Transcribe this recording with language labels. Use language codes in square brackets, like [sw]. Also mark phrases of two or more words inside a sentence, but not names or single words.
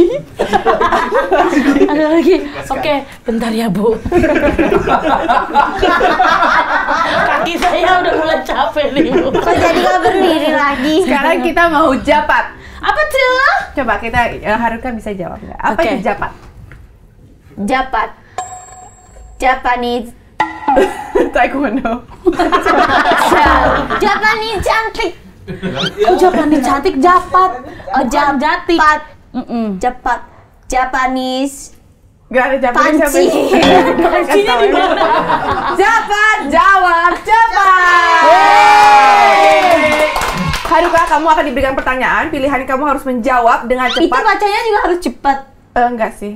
[id] Ada lagi. Oke, bentar ya Bu. Kaki saya udah mulai capek nih Bu. Kok jadi gak berdiri lagi? Sekarang kita mau japat. Apa tuh? Coba kita Haruka bisa jawab nggak? Apa Oke. itu japat? Japat. Japanese. Taekwondo. Japanese cantik. Japanese cantik japat. Oh, Jatik. japat. Japat. Japanese. Gak ada Japanese Panci. Pancinya di mana? Japat, jawab cepat. Haruka, kamu akan diberikan pertanyaan. Pilihan kamu harus menjawab dengan Itu cepat. bacanya juga harus cepat. Enggak sih.